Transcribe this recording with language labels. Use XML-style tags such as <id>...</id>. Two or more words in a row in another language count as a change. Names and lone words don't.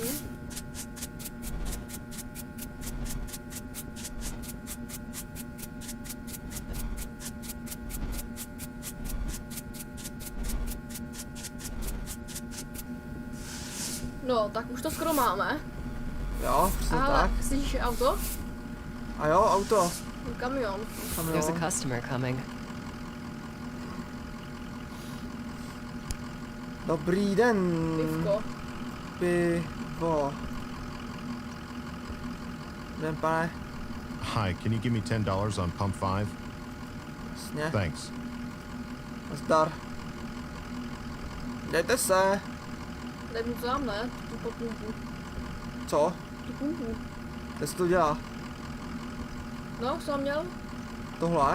<cs>No, tak už to skoro máme. Jo, přesně Ale tak. slyšíš auto? A jo, auto. Kamion. Tam</cs> <en>There's a</en> <cs>jo.</cs> <en>customer coming.</en> <cs>Dobrý den. Pivko. Pivo. Den, pane.</cs> <en>Hi, can you give me $10 on pump 5?</en> <cs>Jasně.</cs> <en>Thanks.</en> <cs>Zdar. Dejte se. Dej mu to tam, ne? Tu pumpu. Co? Tu pumpu. Kde se to dělá? No, co jsem měl? Tohle?</cs>